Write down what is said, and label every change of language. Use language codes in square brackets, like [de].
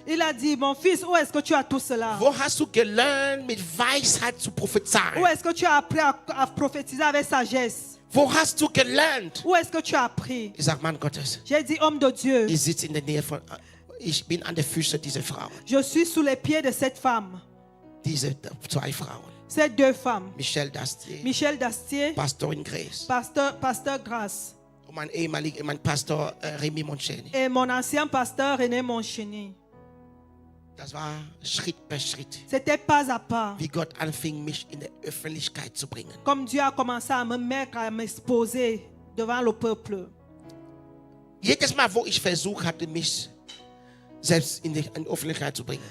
[fr] Il a dit, mon fils, où est-ce que tu as tout cela? [de] Wo hast du gelernt, mit Weisheit zu [fr] Où [de] prophezeien? [fr] est-ce que tu as appris à prophétiser avec sagesse? [de] Wo hast du gelernt? [fr] Où est-ce que tu as appris? [de] Ich sag, Mann Gottes, [fr] J'ai dit, homme de Dieu, [de] ich sitze in der Nähe von, ich bin an der Füße dieser Frauen. [fr] je suis sous les pieds de cette femme. [de] Diese zwei Frauen. [fr] Ces deux femmes. [de] Michelle Dastier, [fr] Michel Dastier, [de] Pastorin Grace. [fr] pasteur Grace. [de] Und mein Pastor Remy Moncheni. [fr] Et mon ancien pasteur René Moncheny. [de] Das war Schritt per Schritt, [fr] C'était pas à pas. [de] wie Gott anfing, mich in der Öffentlichkeit zu bringen. [fr] Comme Dieu a commencé à me mettre, à m'exposer devant le peuple. [de] Jedes Mal, wo ich versucht hatte, mich selbst in die Öffentlichkeit zu bringen,